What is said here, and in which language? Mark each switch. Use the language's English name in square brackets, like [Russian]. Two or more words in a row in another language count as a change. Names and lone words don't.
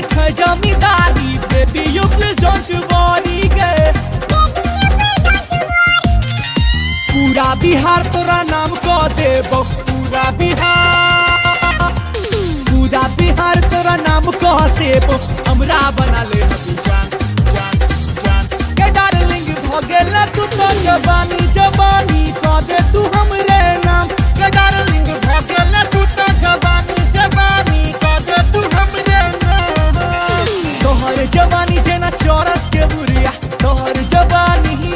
[Maithili] जमींदारी [English] baby you please don't worry [Maithili] गे पूरा बिहार तोरा नाम कह देबो पूरा बिहार तोरा नाम कह देबो हमरा बना ले अभी जान जान जान के डार्लिंग भगेल तू तो जवानी जवानी कह दे तू हमरे नाम के डार्लिंग भगेल तू तो जवानी जवानी कह दे तू हमरे नाम तोहर जवानी जेना चौरस के बुरिया तोहर जवानी